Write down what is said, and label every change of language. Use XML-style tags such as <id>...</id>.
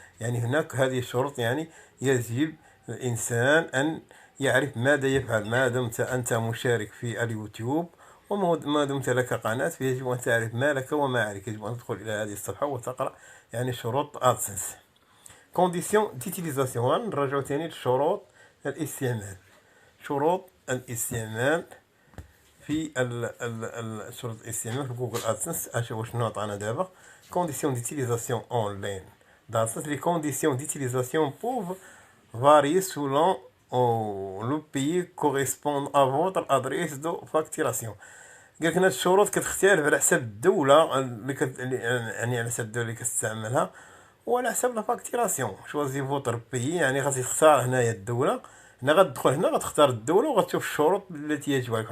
<ar>يعني هناك هذه الشروط، يعني يجب الانسان ان يعرف ماذا يفعل ما دمت انت مشارك في اليوتيوب، وما دمت لك قناه فيجب ان تعرف ما لك وما عليك. يجب ان تدخل الى هذه الصفحه وتقرا يعني شروط ادسنس.</ar> <fr>كونديسيون ديتيليزاسيون.</fr> <ar>غنرجعو تاني لشروط الاستعمال. شروط الاستعمال في شروط الاستعمال في جوجل ادسنس. اشوفوا شنو عطانا دابا.</ar> <fr>كونديسيون ديتيليزاسيون اون لين d'AdSense. Les conditions d'utilisation peuvent varier selon le pays correspond à votre adresse de facturation.</fr> <ar>قالك هاد الشروط كتختلف على حساب الدولة يعني على حساب الدولة اللي كتستعملها وعلى حساب</ar> <fr>لا فاكتيراسيون. شوازي فوتر بيي،</fr> <ar>يعني غادي تختار هنايا الدولة. هنا غتدخل هنا غتختار الدولة وغتشوف الشروط التي يجب عليك.</ar>